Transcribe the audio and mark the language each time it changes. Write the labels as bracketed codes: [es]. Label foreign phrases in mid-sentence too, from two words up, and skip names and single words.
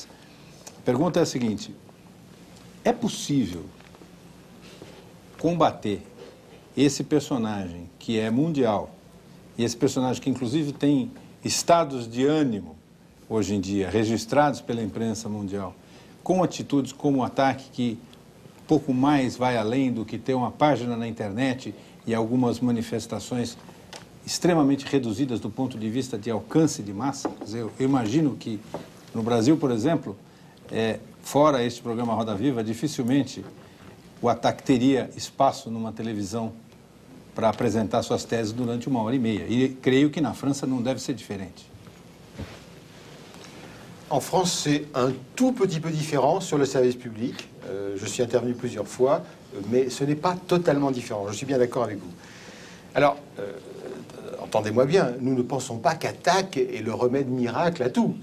[pt] A pergunta é a seguinte, é possível combater esse personagem que é mundial, e esse personagem que inclusive tem estados de ânimo, hoje em dia, registrados pela imprensa mundial, com atitudes como o Ataque, que pouco mais vai além do que ter uma página na internet e algumas manifestações extremamente reduzidas do ponto de vista de alcance de massa. Quer dizer, eu imagino que no Brasil, por exemplo, fora este programa Roda Viva, dificilmente o Ataque teria espaço numa televisão para apresentar suas teses durante 1h30. E creio que na França não deve ser diferente. [fr] En France, c'est un tout petit peu différent sur le service public. Je suis intervenu plusieurs fois, mais ce n'est pas totalement différent. Je suis bien d'accord avec vous. Alors, entendez-moi bien, nous ne pensons pas qu'Attaque est le remède miracle à tout.